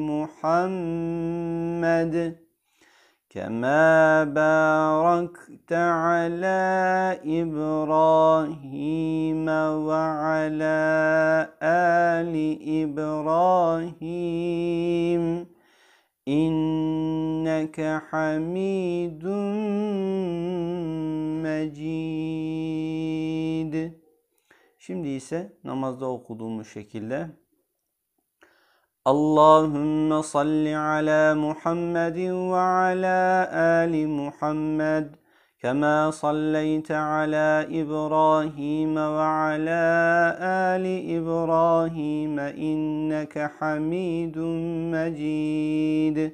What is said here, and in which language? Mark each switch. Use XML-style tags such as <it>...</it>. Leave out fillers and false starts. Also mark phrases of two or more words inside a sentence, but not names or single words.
<ar>محمد كما باركت على إبراهيم وعلى آل إبراهيم إنك حميد مجيد.</ar> <tr>Şimdi ise namazda okuduğumuz şekilde</tr> <ar>اللهم صل على محمد وعلى آل محمد كما صليت على إبراهيم وعلى آل إبراهيم إنك حميد مجيد.</ar>